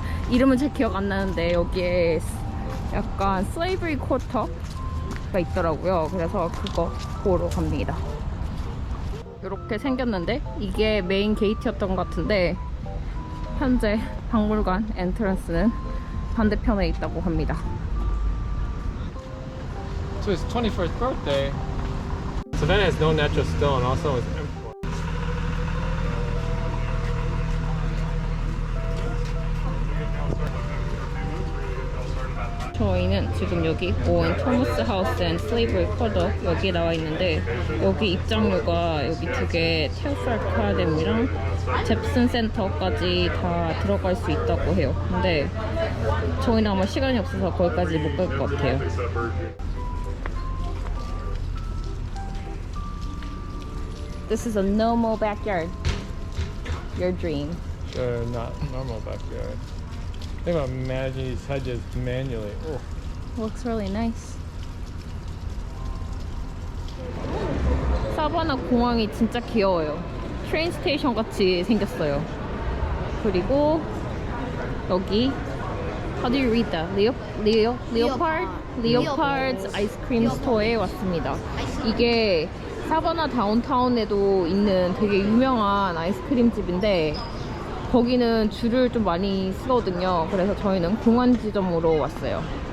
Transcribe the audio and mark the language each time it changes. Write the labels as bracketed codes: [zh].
[ko] 이름은 잘 기억 안 나는데 여기에 약간 슬레이브리 쿼터가 있더라고요. 그래서 그거 보러 갑니다. 이렇게 생겼는데 이게 메인 게이트였던 것 같은데 현재 박물관 엔트런스는 반대편에 있다고 합니다. [en] So his 21st birthday. Savannah has no natural stone, also is import. [ko] 저희는 지금 여기 오웬 토머스 하우스 앤 슬레이브리 쿼터 여기 나와 있는데 여기 입장료가 여기 두 개 테오프 아카데미랑 잽슨 센터까지 다 들어갈 수 있다고 해요. 근데 저희는 아마 시간이 없어서 거기까지 못 갈 것 같아요. [en] This is a normal backyard. Your dream. Not normal backyard. Think about managing these hedges manually. Oh. Looks really nice. [ko] 사바나 공항이 진짜 귀여워요. 트레인 스테이션 같이 생겼어요. 그리고 여기 [en] How do you read that? Leopard? [ko] Leopard's 아이스크림 스토어에 왔습니다. 이게 사바나 다운타운에도 있는 되게 유명한 아이스크림 집인데 거기는 줄을 좀 많이 쓰거든요. 그래서 저희는 공원 지점으로 왔어요.